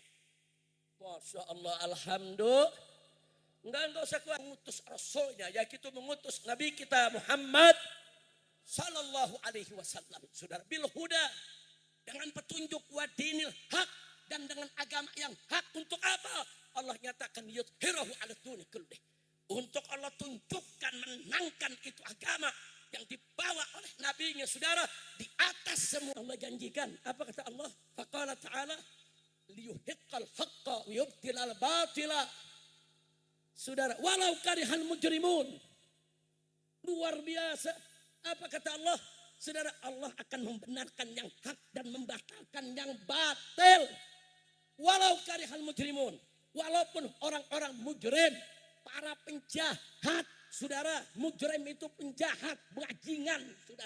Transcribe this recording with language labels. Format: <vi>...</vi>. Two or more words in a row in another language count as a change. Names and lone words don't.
<ar>ما شاء الله,</ar> <id>alhamdulillah. Enggak usah kuat mengutus rasulnya, yaitu mengutus Nabi kita Muhammad</id> <ar>صلى الله عليه وسلم.</ar> <id>Saudara,</id> <ar>بالهدى,</ar> <id>dengan petunjuk</id> <ar>ودين الحق,</ar> <id>dan dengan agama yang hak. Untuk apa? Allah nyatakan</id> <ar>ليظهره على الدين كله.</ar> <id>Untuk Allah tunjukkan, menangkan itu agama yang dibawa oleh nabinya, saudara, di atas semua. Allah janjikan, apa kata Allah?</id> <ar>فقال تعالى ليحق الحق ويبطل الباطل. Saudara, ولو كره المجرمون.</ar> <id>Luar biasa. Apa kata Allah? Saudara, Allah akan membenarkan yang hak dan membatalkan yang batil.</id> <ar>ولو كره المجرمون.</ar> <id>Walaupun orang-orang mujrim, para penjahat, saudara, mujrim itu penjahat, bajingan, saudara.</id>